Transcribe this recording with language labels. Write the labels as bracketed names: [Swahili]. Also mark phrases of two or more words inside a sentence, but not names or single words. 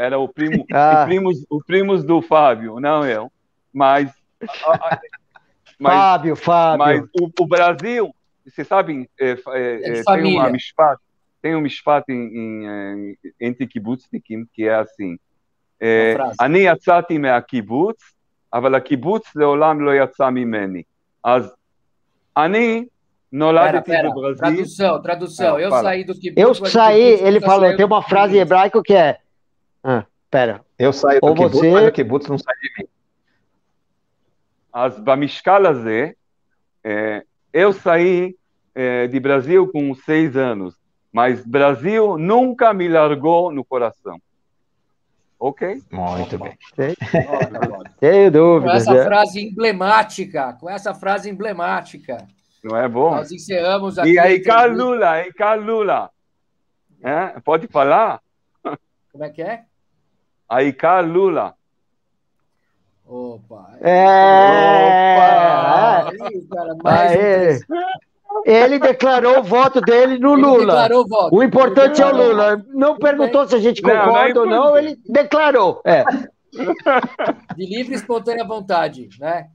[Portuguese] Era o primo, os primos do Fábio, não eu. Mas Fábio. Mas o Brasil, vocês sabem, tem um mishpat entre kibutznikim que é assim: [Hebrew] אני יצאתי מהקיבוץ, אבל הקיבוץ לעולם לא יצא ממני. אז אני נולדתי בברזיל. [Portuguese] Tradução. Eu saí do kibbutz. Eu saí, ele falou, tem uma frase em hebraico que é... Eu saí do kibbutz, mas o kibbutz não sai de mim. [Hebrew] אז במשקל הזה, [Portuguese] eu saí de Brasil com 6 anos, mas Brasil nunca me largou no coração. Ok? Muito bem. Tenho dúvida. Com essa frase emblemática. Não é bom? Nós encerramos aqui. E aí, Carlula. Pode falar? Como é que é? [Hebrew] העיקר לולה. [Portuguese] Opa. Opa! Aí, cara, mais um Aê. Ele declarou o voto dele no Ele Lula. declarou o voto. O importante é o Ele declarou. Lula. Não Tudo perguntou se a gente Não, não é concorda ou não, importante. ele declarou. De livre e espontânea vontade, né?